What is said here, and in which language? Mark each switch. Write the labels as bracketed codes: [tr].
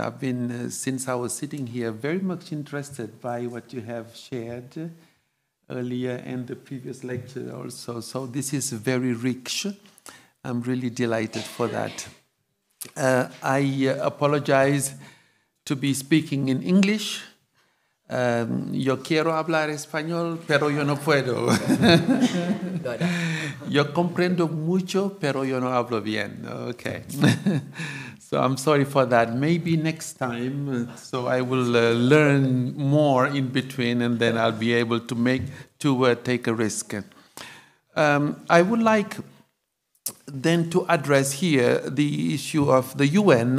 [en] I've been, since I was sitting here, very much interested by what you have shared earlier and the previous lecture also. So this is very rich. I'm really delighted for that. I apologize to be speaking in English. [es] Yo quiero hablar español, pero yo no puedo. Yo comprendo mucho, pero yo no hablo bien. [en] Okay. So I'm sorry for that. Maybe next time, so I will learn more in between, and then I'll be able to take a risk. I would like then to address here the issue of the UN.